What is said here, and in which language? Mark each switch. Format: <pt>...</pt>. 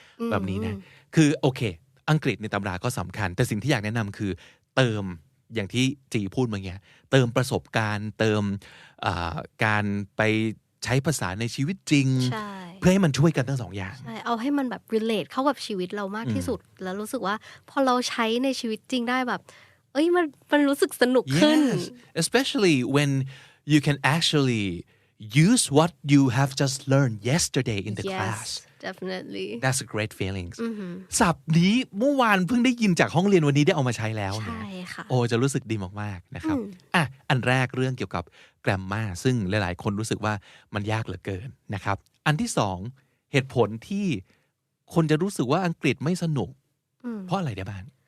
<th>แบบนี้นะคือโอเคอังกฤษในตำราก็สำคัญแต่สิ่งที่อยากแนะนำคือเติมอย่างที่จีพูดเมื่อกี้เติมประสบการณ์เติมการไปใช้ภาษาในชีวิตจริงเพื่อให้มันช่วยกันทั้งสองอย่าง ใช่เอาให้มันแบบ relate เข้ากับชีวิตเรามากที่สุดแล้วรู้สึกว่าพอเราใช้ในชีวิตจริงได้แบบมันรู้สึกสนุกขึ้น</th> <en>yes especially when you can actually use what you have just learned yesterday in the class definitely that's a great feeling</en> <th>ศัพท์นี้เมื่อวานเพิ่งได้ยินจากห้องเรียนวันนี้ได้เอามาใช้แล้วนะโอ้จะรู้สึกดีมากๆนะครับอันแรกเรื่องเกี่ยวกับ grammar ซึ่งหลายๆคนรู้สึกว่ามันยากเหลือเกินนะครับอันที่สองเหตุผลที่คนจะรู้สึกว่าอังกฤษไม่สนุกเพราะอะไรได้บ้าง</th>